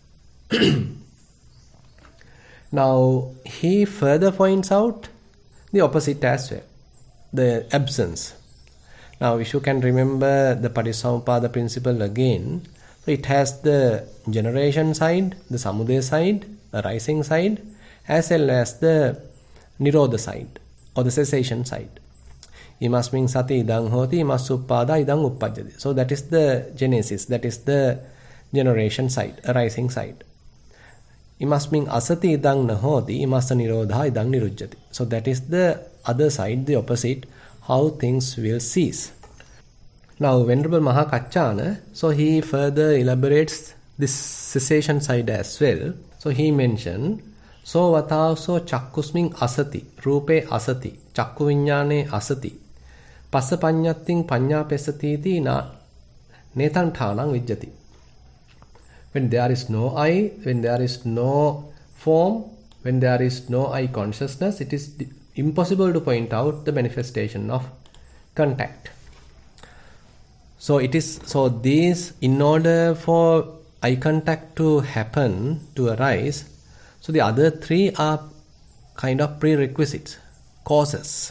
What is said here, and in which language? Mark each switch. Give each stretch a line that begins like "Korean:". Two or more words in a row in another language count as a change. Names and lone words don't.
English: Now he further points out the opposite as well, the absence. Now if you can remember the Paticcasamuppada principle again, so it has the generation side, the samudaya side, the rising side, as well as the nirodha side, or the cessation side.
Pali: Imasmin sati idang hoti, imasuppada idang uppajjati.
English: So that is the genesis, that is the generation side, arising side.
Pali: Imasmin asati idang nahoti, imasa nirodha idang nirujjati.
English: So that is the other side, the opposite, how things will cease. Now Venerable Mahakaccana, so he further elaborates this cessation side as well. So he mentioned, so
Pali: vataso chakkusmin asati, rupe asati, chakku viññāne asati, passa paññattiṃ paññā pesatiti na netanthānaṃ vijjati.
English: When there is no I, when there is no form, when there is no I consciousness, it is impossible to point out the manifestation of contact. So these, in order for eye contact to happen, to arise, so the other three are kind of prerequisites, causes.